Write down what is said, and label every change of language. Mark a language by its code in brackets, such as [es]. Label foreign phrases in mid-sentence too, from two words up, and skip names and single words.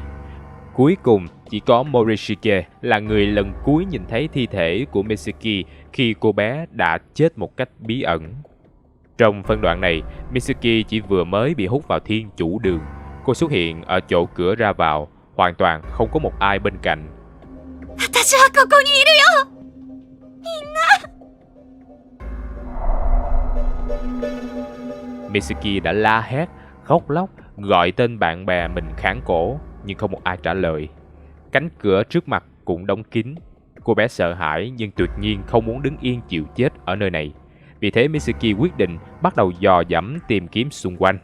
[vi] Cuối cùng, chỉ có Morishige là người lần cuối nhìn thấy thi thể của Mitsuki khi cô bé đã chết một cách bí ẩn. Trong phân đoạn này, Mitsuki chỉ vừa mới bị hút vào Thiên Chủ Đường. Cô xuất hiện ở chỗ cửa ra vào, hoàn toàn không có một ai bên cạnh. [ja] 私はここにいるよ。 [vi] Mitsuki đã la hét, khóc lóc, gọi tên bạn bè mình khản cổ, nhưng không một ai trả lời. Cánh cửa trước mặt cũng đóng kín. Cô bé sợ hãi nhưng tuyệt nhiên không muốn đứng yên chịu chết ở nơi này. Vì thế Mitsuki quyết định bắt đầu dò dẫm tìm kiếm xung quanh.